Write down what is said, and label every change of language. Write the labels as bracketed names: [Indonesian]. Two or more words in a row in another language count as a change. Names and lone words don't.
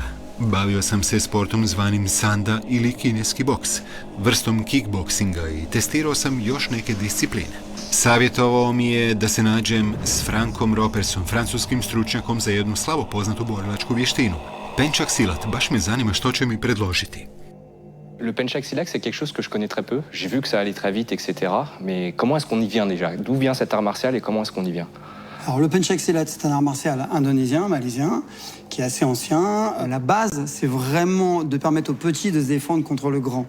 [Croatian] Bavio sam se sportom zvanim sanda ili kineski boks, vrstom kickboksinga i testirao sam još neke discipline. Savjetovao mi je da se nađem s Frankom Ropersom, francuskim stručnjakom za jednu slabo poznatu borilačku vještinu. Penčak silat, baš me zanima što će mi predložiti. [French] Le penchak silat, c'est quelque chose que je connais très peu. J'ai vu que ça allait très vite, etc. Mais comment est-ce qu'on y vient déjà? D'où vient cet art martial et comment est-ce qu'on y vient? Alors le pencak silat, c'est un art martial indonésien, malaisien, qui est assez ancien. La base, c'est vraiment de permettre aux petits de se défendre contre le grand.